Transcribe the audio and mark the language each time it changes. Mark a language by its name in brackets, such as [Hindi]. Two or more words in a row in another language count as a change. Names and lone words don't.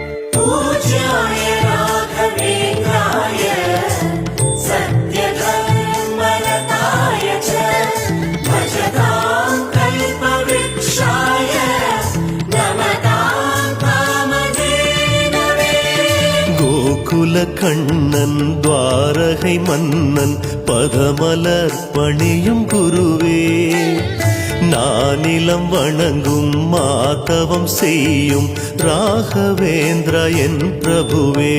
[Sanskrit] पूज्याय राघवेन्द्राय सत्यधर्मरताय च भजतां कल्पवृक्षाय नमतां कामधेनवे। [Tamil] கோகுல கண்ணன் துவாரகை மன்னன் பதமலர் பணியும் குருவே, நானிலம் வணங்கும் மாதவம் செய்யும் ராகவேந்திரா என் பிரபுவே.